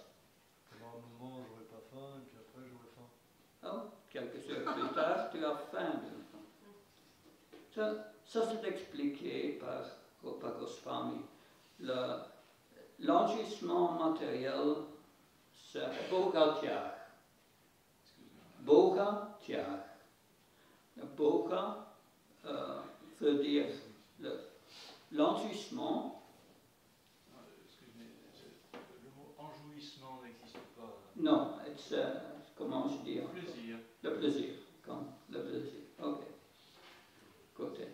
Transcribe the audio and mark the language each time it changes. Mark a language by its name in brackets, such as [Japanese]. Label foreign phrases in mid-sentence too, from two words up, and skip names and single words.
[French] Pendant un moment, je n'aurais pas faim, et puis après, j'aurais faim. Oh, quelques heures plus tard, tu as faim. Ça c'est expliqué par Rupa Goswami. L'enjouissement matériel, c'est Bhoga-tyag. Bhoga-tyag. Bhoga veut dire l'enjouissement. Excusez-moi, le mot enjouissement n'existe pas. Non, comment je dis? Plaisir. Le plaisir, comme le plaisir. Ok. Côté.